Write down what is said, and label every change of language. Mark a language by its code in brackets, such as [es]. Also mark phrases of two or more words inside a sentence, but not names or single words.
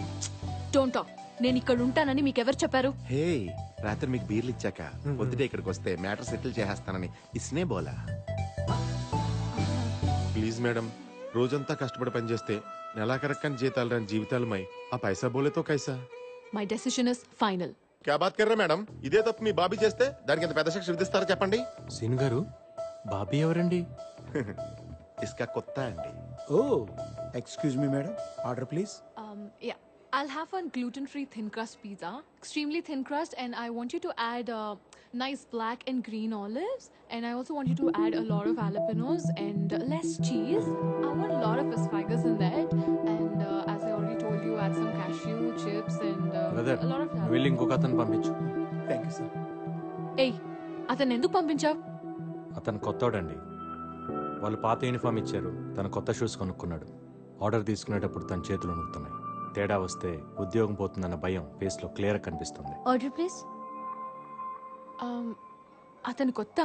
[en] don't talk. [te] నేను ఇక్కడ ఉంటానని మీకు ఎవరు చెప్పారు? హే, రాత్రి మీకు బీర్లు ఇచ్చాక పొద్దుటే ఇక్కడికి వస్తే [en] matter settle [te] చేసేస్తానని [hi] इसने बोला. [te] ప్లీజ్ మేడం, రోజంతా కష్టపడి పనిచేస్తే నెలాఖరక్కని జీతాలు రాని జీవితాలమై ఆ [hi] पैसा बोले तो कैसा. [en] My decision is final. [hi] क्या बात कर रा मैडम? [te] ఇదే తప్పు మీ బాబీ చేస్తే దానికి ఎంత పెద్ద శిక్ష విధిస్తారో చెప్పండి. సీన్ గారు, బాబీ ఎవరండి? ఇస్కా కొత్త అండి. ఓ, [en] Excuse me, madam. Order, please. Yeah, I'll have one gluten-free thin crust pizza, extremely thin crust, and I want you to add nice black and green olives, and I also want you to add a lot of jalapenos and less cheese. I want a lot of asparagus in that, and as I already told you, add some cashew chips and [te] బ్రదర్ [en] a lot of jalapenos. [te] వెళ్ళి ఇంకొక అతను పంపించు. [en] Thank you, sir. [te] Hey, అతను ఎందుకు పంపించావు? అతను కొత్తోడండి. వాళ్ళు పాత యూనిఫామ్ ఇచ్చారు, తను కొత్త షూస్ కొనుక్కున్నాడు. ఆర్డర్ తీసుకునేటప్పుడు తన చేతులు వణుకుతున్నాయి. తేడా వస్తే ఉద్యోగం పోతుందన్న భయం ఫేస్ లో క్లియర్ కనిపిస్తుంది. [en] order please. [te] అతను కొత్త?